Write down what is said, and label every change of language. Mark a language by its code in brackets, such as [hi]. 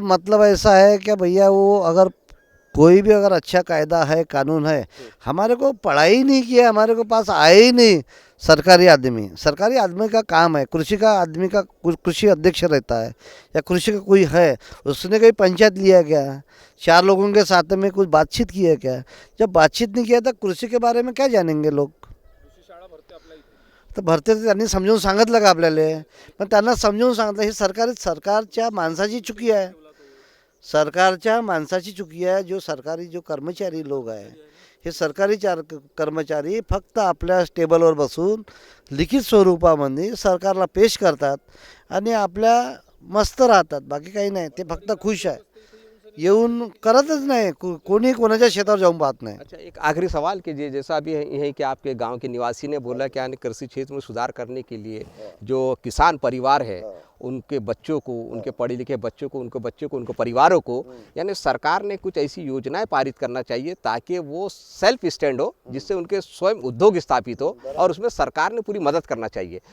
[hi] तो मतलब ऐसा है कि भैया वो अगर कोई भी अगर अच्छा कायदा है, कानून है, हमारे को पढ़ाई नहीं किया, हमारे को पास आए ही नहीं। सरकारी आदमी का काम है, कृषि का आदमी का कृषि अध्यक्ष रहता है या कृषि का कोई है, उसने कहीं पंचायत लिया क्या, 4 लोगों के साथ में कुछ बातचीत किया क्या? जब बातचीत नहीं किया तो कृषि के बारे में क्या जानेंगे लोग? [mr] तर भरते त्यांनी समजून सांगितलं का आपल्याला? पण त्यांना समजून सांगितलं ही सरकारच्या माणसाची चुकी आहे, सरकारच्या माणसाची चुकी आहे। जो सरकारी जो कर्मचारी लोक आहे, हे सरकारी कर्मचारी फक्त आपल्या टेबलवर बसून लिखित स्वरूपामध्ये सरकारला पेश करतात आणि आपल्या मस्त राहतात, बाकी काही नाही। ते फक्त खुश आहे, येऊन करतच नाही, कोणी कोणाच्या शेतावर जाऊन पाहत नाही। [hi] अच्छा, एक आखिरी सवाल कि जैसा अभी यही कि आपके गांव के निवासी ने बोला कि यानी कृषि क्षेत्र में सुधार करने के लिए जो किसान परिवार है उनके बच्चों को, उनके पढ़े लिखे बच्चों को, उनको परिवारों को, यानी सरकार ने कुछ ऐसी योजनाएं पारित करना चाहिए ताकि वो सेल्फ स्टैंड हो, जिससे उनके स्वयं उद्योग स्थापित हो, और उसमें सरकार ने पूरी मदद करना चाहिए।